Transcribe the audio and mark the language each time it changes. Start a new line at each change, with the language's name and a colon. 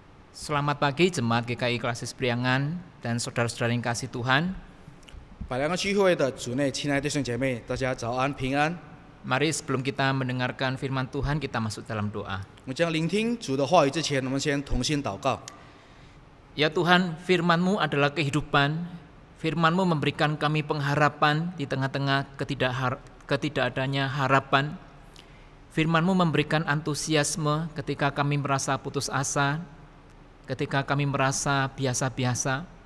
Indonesian: Selamat pagi Jemaat GKI Klasis Priangan dan saudara-saudara yang kasih Tuhan.
Chinese: 百良个聚会的主内亲爱的弟兄姐妹，大家早安平安。
Indonesian: Mari sebelum kita mendengarkan firman Tuhan, kita masuk dalam doa.
Chinese: 我们将聆听主的话语之前，我们先同心祷告。
Indonesian: Ya Tuhan, firman-Mu adalah kehidupan. Firman-Mu memberikan kami pengharapan di tengah-tengah ketidakadanya harapan. Firman-Mu memberikan antusiasme ketika kami merasa putus asa, ketika kami merasa biasa-biasa.